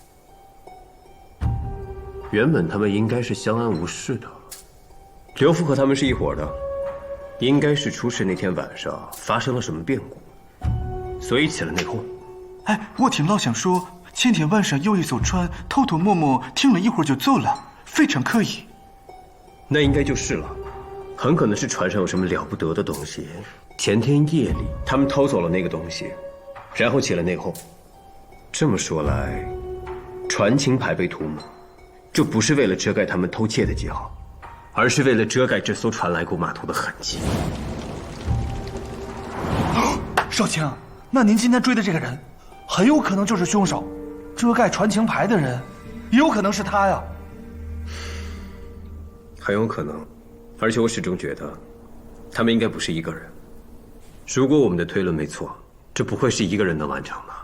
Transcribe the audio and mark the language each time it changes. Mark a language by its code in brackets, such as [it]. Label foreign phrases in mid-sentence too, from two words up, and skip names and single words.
[zh] 原本他們應該是相安無事的，劉福和他們是一夥的，應該是出事那天晚上發生了什麼變故，所以起了內訌。哎，我聽老鄉說，前天晚上有一艘船偷偷摸摸停了一會兒就走了，非常可疑。那應該就是了，很可能是船上有什麼了不得的東西。前天夜裡，他們偷走了那個東西，然後起了內訌。這麼說來，船青牌被塗抹，就不是為了遮蓋他們偷竊的記號，而是為了遮蓋這艘船來過碼頭的痕跡。少卿，那您今天追的这个人，很有可能就是凶手，遮盖传情牌的人，也有可能是他呀。很有可能，而且我始終覺得，他們應該不是一個人。如果我們的推論沒錯，這不會是一個人能完成的。